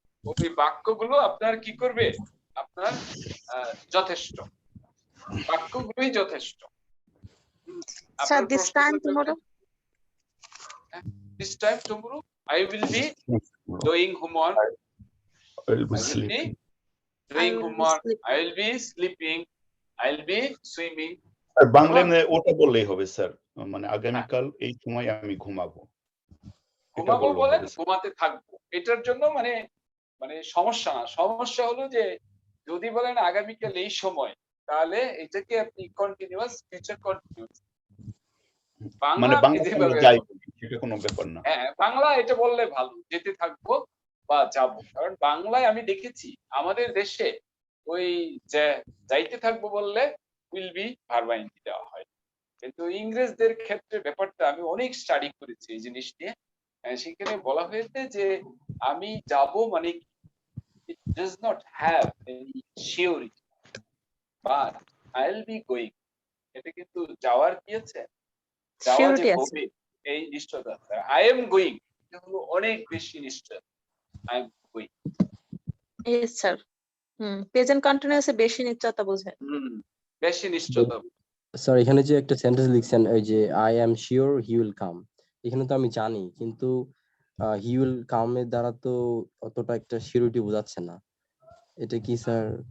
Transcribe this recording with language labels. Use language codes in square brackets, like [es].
[bn] ওই বাক্যগুলো আপনার কি করবে? আপনার যথেষ্ট, বাক্যগুলোই যথেষ্ট। [en] Sir, this time tomorrow, this time tomorrow I will be doing homework, I will be sleeping. doing homework, I will be sleeping, I will be swimming. [bn] আর বাংলায় ওটা বললেই হবে স্যার, মানে আগামীকাল এই সময় আমি ঘুমাবো। ঘুমাবো বলেন, ঘুমাতে থাকবো, এটার জন্য মানে মানে সমস্যা না। সমস্যা হলো যে যদি বলেন আগামীকাল এই সময়, তাহলে এটাকে আপনি কন্টিনিউয়াস ফিউচার কন্টিনিউয়াস মানে বাংলা যাই সেটা কোনো ব্যাপার না। হ্যাঁ, বাংলা এটা বললে ভালো, যেতে থাকবো বা যাব। কারণ বাংলায় আমি দেখেছি আমাদের দেশে ওই যে যাইতে থাকবো বললে উইল বি ভার্ব আইএনজি দেওয়া হয়, কিন্তু ইংরেজদের ক্ষেত্রে ব্যাপারটা আমি অনেক স্টাডি করেছি এই জিনিস নিয়ে। সেখানে বলা হয়েছে যে আমি যাব মানে [en] it does not have any surety but I'll be going, [bn] এটা কিন্তু যাওয়ার কি আছে, যাওয়া যে হবে এই নিশ্চয়তা। [en] I am going [bn] এটা হলো অনেক বেশি নিশ্চয়, [en] I am going। [bn] Yes sir, present কন্টিনিউয়াসে বেশি নিশ্চয়তা বোঝায়। বেশি নিশ্চয়তা। স্যার এখানে যে একটা সেন্টেন্স লিখছেন ওই যে [en] I am sure he will come, [bn] এখানে তো আমি জানি, কিন্তু হি উইল কাম এর দ্বারা তো অতটা একটা সিউরিটি বোঝাচ্ছে না, এটা কি স্যার?